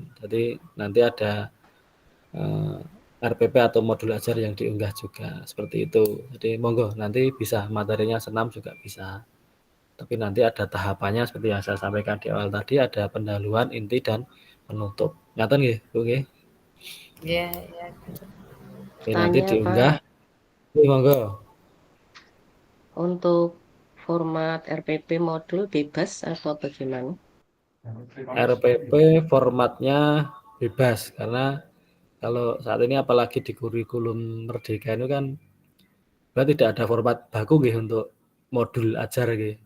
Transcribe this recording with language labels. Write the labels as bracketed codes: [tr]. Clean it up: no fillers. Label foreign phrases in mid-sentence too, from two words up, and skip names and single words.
[id] Jadi nanti ada RPP atau modul ajar yang diunggah juga seperti itu. Jadi monggo nanti bisa materinya senam juga bisa. Tapi nanti ada tahapannya seperti yang saya sampaikan di awal tadi, ada pendahuluan, inti dan penutup. [jv] Ngaten nggih, Bu nggih? [id] Iya, iya. Oke, nanti diunggah. Monggo. Untuk format RPP modul bebas atau bagaimana? RPP formatnya bebas karena kalau saat ini apalagi di kurikulum Merdeka itu kan tidak ada format baku nggih untuk modul ajar nggih.